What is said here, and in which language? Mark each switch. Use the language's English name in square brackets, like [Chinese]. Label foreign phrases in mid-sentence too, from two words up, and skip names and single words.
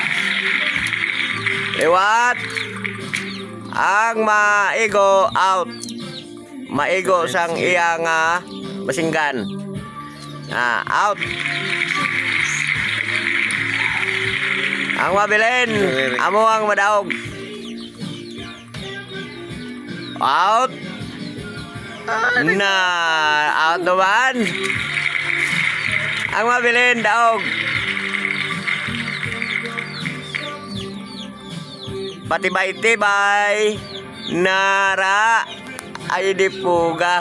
[Hiligaynon] Liwat. Ang maigo out. Maigo sang iyang masinggan. Out. Ang mabilin. Amo ang madaog. Out. Na, out naman. Ang mabilin, daog. Patibay-tibay. Nara. Ay di puga.